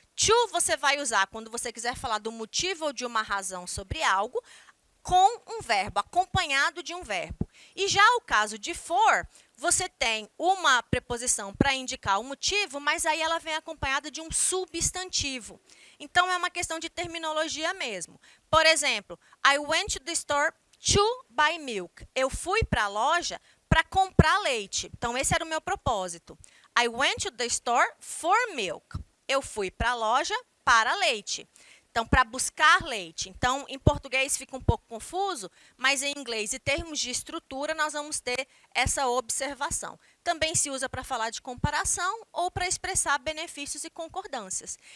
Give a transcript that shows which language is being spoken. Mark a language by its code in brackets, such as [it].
[pt] To você vai usar quando você quiser falar do motivo ou de uma razão sobre algo, com um verbo, acompanhado de um verbo. E já o caso de for, você tem uma preposição para indicar o motivo, mas aí ela vem acompanhada de um substantivo. Então, é uma questão de terminologia mesmo. Por exemplo, [en] I went to the store to buy milk. [pt] Eu fui para a loja para comprar leite. Então, esse era o meu propósito. [en] I went to the store for milk. [pt] Eu fui para a loja para leite. Então, para buscar leite. Então, em português fica um pouco confuso, mas em inglês, em termos de estrutura, nós vamos ter essa observação. Também se usa para falar de comparação ou para expressar benefícios e concordâncias.